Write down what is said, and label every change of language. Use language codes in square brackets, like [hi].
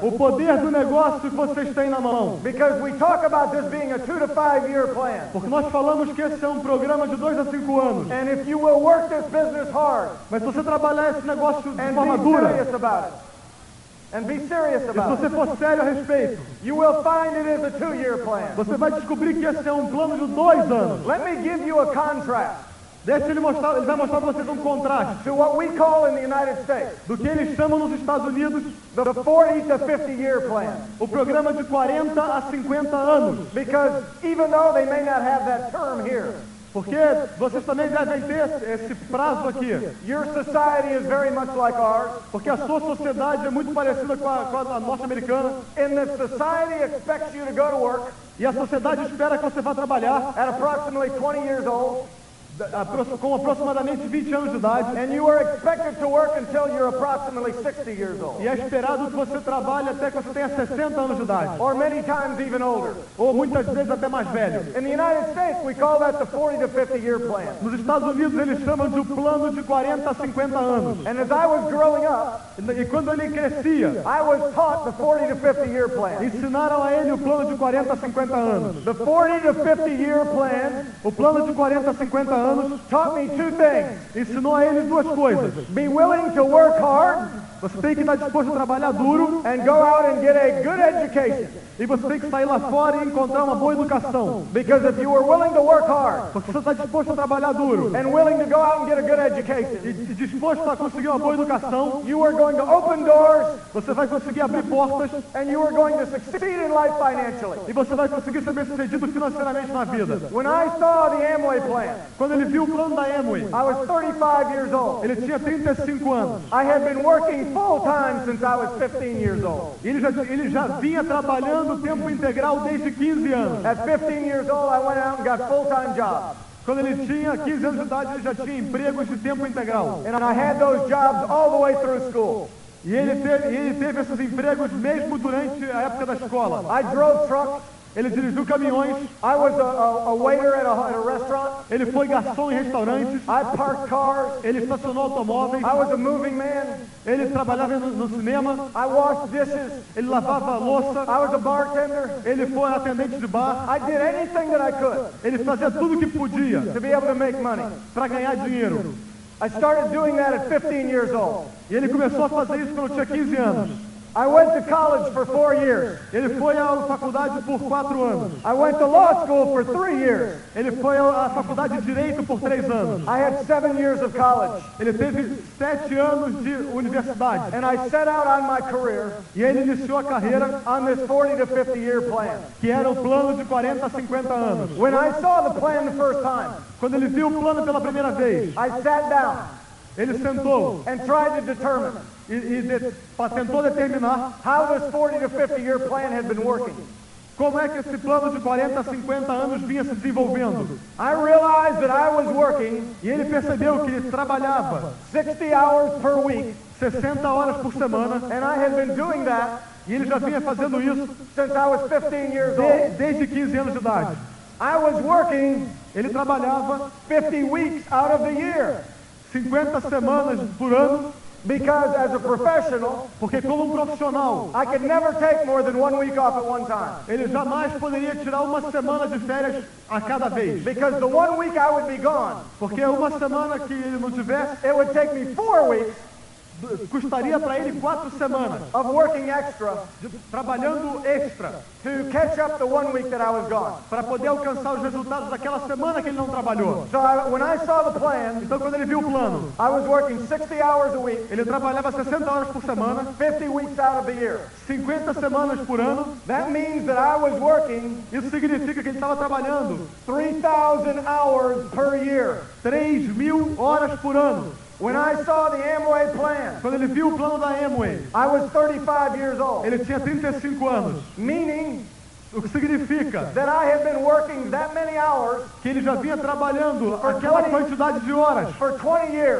[pt] O poder do negócio que vocês têm na mão. [en] Because we talk about this being a 2 to 5 year plan. [pt] Porque nós falamos que esse é um programa de 2 a 5 anos. [en] And if you will work this business hard, [pt] mas se você trabalhar esse negócio de forma dura, [en] and be serious about it. [pt] E se você for sério a respeito, [en] you will find it is a 2-year plan. [pt] Você vai descobrir que esse é um plano de 2 anos. [en] Let me give you a contrast. [pt] Deixa ele vai mostrar para vocês um contraste. [en] To what we call in the United States. [pt] Do que eles chamam nos Estados Unidos [en] the 40 to 50 year plan. [pt] O programa de 40 a 50 anos. [en] Because even though they may not have that term here. [pt] Porque vocês também devem ter esse prazo aqui. [en] Your society is very much like ours. [pt] Porque a sua sociedade é muito parecida com a norte-americana. [en] And the society expects you to go to work. [pt] E a sociedade espera que você vá trabalhar [en] at approximately 20 years old. [pt] Com aproximadamente 20 anos de idade. [en] And you are expected to work until you're approximately 60 years old. [pt] E é esperado que você trabalhe até que você tenha 60 anos de idade. [en] Or many times even older. [pt] Ou muitas vezes até mais velho. [en] In the United States we call that the 40 to 50 year plan. [pt] Nos Estados Unidos eles chamam de plano de 40 a 50 anos. [en] And as I was growing up, [pt] e quando ele crescia, [en] I was taught the 40 to 50 year plan. [pt] Ensinaram a ele o plano de 40 a 50 anos. [en] The 40 to 50 year plan, [pt] o plano de 40 a 50 anos [en] taught me 2 things. [pt] Ensinou a ele 2 coisas. [en] Be willing to work hard. [pt] Você tem que estar disposto a trabalhar duro. [en] And go out and get a good education. [pt] E você tem que sair lá fora e encontrar uma boa educação. [en] Because if you are willing to work hard, [pt] porque você está disposto a trabalhar duro, [en] and willing to go out and get a good education, [pt] e disposto a conseguir uma boa educação, [en] you are going to open doors, [pt] você vai conseguir abrir portas, [en] and you are going to succeed in life financially. [pt] E você vai conseguir ser bem-sucedido financeiramente na vida. [en] When I saw the Amway plan, [pt] quando ele viu o plano da Amway, [en] I was 35 years old. [pt] Ele tinha 35 anos. [en] I had been working full time since I was 15 years old. [pt] Ele já vinha trabalhando tempo integral desde 15 anos. [en] At 15 years old, I went out and got full-time jobs. [pt] Quando ele tinha 15 anos de idade, ele já tinha empregos de tempo integral. [en] And I had those jobs all the way through school. [pt] E ele teve esses empregos mesmo durante a época da escola. [en] I drove trucks. [pt] Ele dirigiu caminhões. [en] I was a waiter at a restaurant. [pt] Ele foi garçom em restaurantes. [en] I parked cars. [pt] Ele estacionou automóveis. [en] I was a moving man. [pt] Ele trabalhava no cinema. [en] I washed dishes. [pt] Ele lavava a louça. [en] I was a bartender. [pt] Ele foi atendente de bar. [en] I did anything that I could. [pt] Ele fazia tudo o que podia. [en] To be able to make money. [pt] Para ganhar dinheiro. [en] I started doing that at 15 years old. [pt] E ele começou a fazer isso quando tinha 15 anos. [en] I went to college for 4 years. [pt] Ele foi à faculdade por 4 anos. [en] I went to law school for 3 years. [pt] Ele foi à faculdade de direito por 3 anos. [en] I had 7 years of college. [pt] Ele teve 7 anos de universidade. [en] And I set out on my career. [pt] E ele iniciou a carreira [en] on this 40 to 50 year plan. [pt] Que era o plano de 40 a 50 anos. [en] When I saw the plan the first time. [pt] Quando ele viu o plano pela primeira vez. [en] I sat down. [pt] Ele sentou [en] and tried to determine [pt] tentou determinar [en] how this 40 to 50 year plan had been working. [pt] Como é que esse plano de 40 a 50 anos vinha se desenvolvendo? [en] I realized that I was working, [pt] e ele percebeu que ele trabalhava [en] 60 hours per week, [pt] 60 horas por semana, [en] and I had been doing that, [pt] e ele já vinha fazendo isso [en] since I was 15 years old. [pt] Desde 15 anos de idade. [en] I was working, [pt] ele trabalhava [en] 50 weeks out of the year. [pt] 50 semanas por ano. [en] Because as a professional, [pt] porque como profissional, [en] I could never take more than 1 week off at one time. [pt] Ele jamais poderia tirar uma semana de férias a cada vez. [en] Because the 1 week I would be gone. [pt] Porque uma semana que ele não tivesse, [en] it would take me 4 weeks. [pt] Custaria para ele 4 semanas [en] of working extra, [pt] trabalhando extra, [en] to catch up the 1 week that I was gone, [pt] para poder alcançar os resultados daquela semana que ele não trabalhou. [en] So when I saw the plan, [pt] então quando ele viu o plano, [en] I was working 60 hours a week. [pt] Ele trabalhava 60 horas por semana, [en] 50 weeks out of the year. [pt] 50 semanas por ano. [en] That means that I was working. [pt] Isso significa que ele estava trabalhando [en] 3,000 hours per year. [pt] 3.000 horas por ano. [en] When I saw the Amway plan, [pt] quando ele viu o plano da Amway, [en] I was 35 years old. [pt] Ele tinha 35 anos. [en] Meaning, [pt] o que significa [en] that I had been working that many hours, [pt] que ele já vinha trabalhando aquela quantidade de horas [en] for 20 years.